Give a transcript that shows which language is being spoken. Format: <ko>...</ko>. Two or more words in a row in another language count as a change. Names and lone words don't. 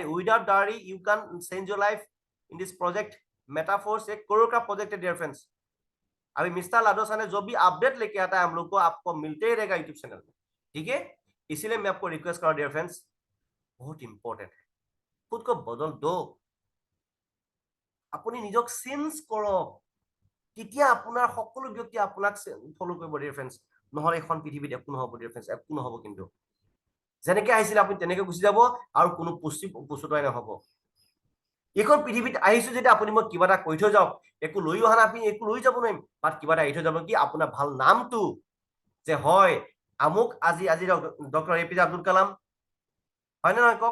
<en>without diary you can change your life in this project.</en> <hi>मेटाफोर्स एक करोड़ का प्रोजेक्ट है</hi> <en>dear friends.</en> <hi>अभी मिस्टर लाडोसा ने जो भी अपडेट लेके आता है हम लोग को, आपको मिलते ही रहेगा यूट्यूब चैनल में, ठीक है। इसीलिए मैं आपको रिक्वेस्ट कर रहा हूं</hi> <en>dear friends,</en> <hi>बहुत इंपॉर्टेंट है, खुद को बदल दो,</hi> <as>আপুনি নিজক চেঞ্জ কৰক, তেতিয়া আপোনাৰ সকলো ব্যক্তি আপোনাক ফলো কৰিব</as> <en>dear friends.</en> <as>নহলে এখন পৃথিৱীত একো নহব</as> <en>dear friends,</en> <as>একো নহব। কিন্তু যেনেকে আহিছিলে আপুনি তেনেকে গুচি যাব আৰু কোনো পুচুতাই নহব। এইখন পৃথিৱীত আহিছো যেতিয়া আপুনি মই কিবা এটা কৈ থৈ যাওক, একো লৈ অহা নাই, আপুনি একো লৈ যাব নোৱাৰিম, বাট কিবা এটা এৰি থৈ যাব কি আপোনাৰ ভাল নামটো, যে হয় আমুক আজি ডক্টৰ এপিজে আব্দুল কালাম, হয় নে নহয় কওক।</as>